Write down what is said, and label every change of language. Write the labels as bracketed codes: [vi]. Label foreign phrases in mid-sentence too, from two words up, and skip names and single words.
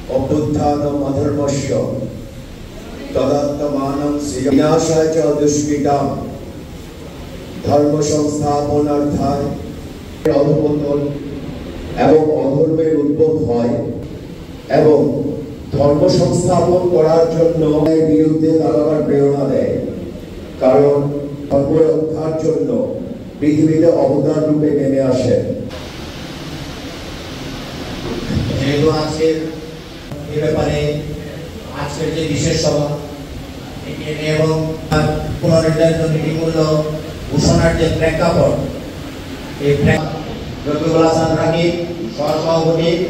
[sa] अभ्युत्थानम् अधर्मस्य तदात्मानं विनाशाय च दुष्कृताम् धर्म संस्थापनार्थाय [bn] অধঃপতন এবং অধর্মের উদ্ভব হয় এবং ধর্ম সংস্থাপন করার জন্য এর বিরুদ্ধে দাঁড়াবার প্রেরণা দেয়। কারণ ধর্ম রক্ষার জন্য পৃথিবীতে অবতার রূপে নেমে আসেন। যেহেতু আজকের এই ব্যাপারে আজকের যে বিশেষ সভা এবং পুনর্নির্ধারিত নীতি মূল্য ঘোষণার যে প্রেক্ষাপট, এই রকিবুল হাসান রাকিব সহসভাপতি